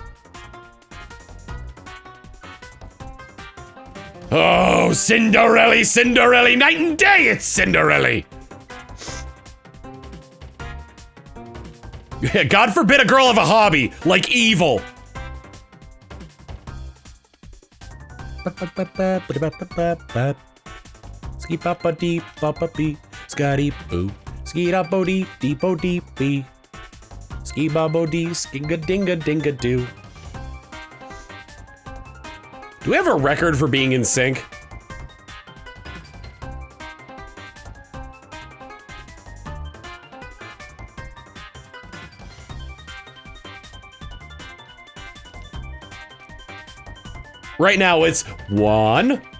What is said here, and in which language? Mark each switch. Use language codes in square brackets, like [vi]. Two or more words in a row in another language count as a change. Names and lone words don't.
[en] Oh, Cinderella, Cinderella, night and day it's Cinderella. God forbid a girl have a hobby, like evil. Ski papa deep papa bee, scotty boo, ski da bo dee dee bo dee bee, ski babo dee, skinga dinga dinga doo. Do we have a record for being in sync? Right now it's 1.